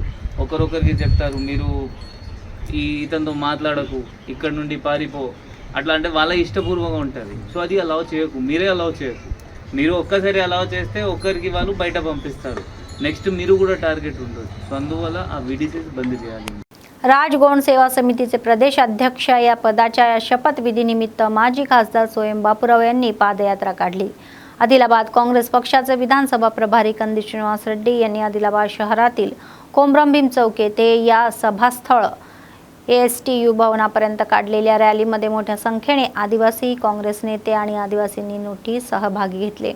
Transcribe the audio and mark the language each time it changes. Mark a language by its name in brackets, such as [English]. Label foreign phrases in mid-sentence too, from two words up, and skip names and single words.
[Telugu] ఒకరొకరికి చెప్తారు మీరు ఇతనితో మాట్లాడకు, ఇక్కడ నుండి పారిపో, అట్లా అంటే వాళ్ళ ఇష్టపూర్వకంగా ఉంటుంది। సో అది అలౌ చేయకు, మీరే అలౌ చేయకు। మీరు ఒక్కసారి అలౌ చేస్తే ఒక్కరికి వాళ్ళు బయట పంపిస్తారు, నెక్స్ట్ మీరు కూడా టార్గెట్ ఉంటుంది। సో అందువల్ల ఆ VDCs బంద్ చేయాలి। [Marathi] राजगोंड सेवा समितीचे प्रदेश अध्यक्ष या पदाच्या शपथविधीनिमित्त माजी खासदार स्वयं बापूराव यांनी पादयात्रा काढली। आदिलाबाद काँग्रेस पक्षाचे विधानसभा प्रभारी कंदी श्रीनिवास रेड्डी यांनी आदिलाबाद शहरातील कोमरंभीम चौक येथे या सभास्थळ ASTU भवनापर्यंत काढलेल्या रॅलीमध्ये मोठ्या संख्येने आदिवासी काँग्रेस नेते आणि आदिवासींनी सहभागी घेतले।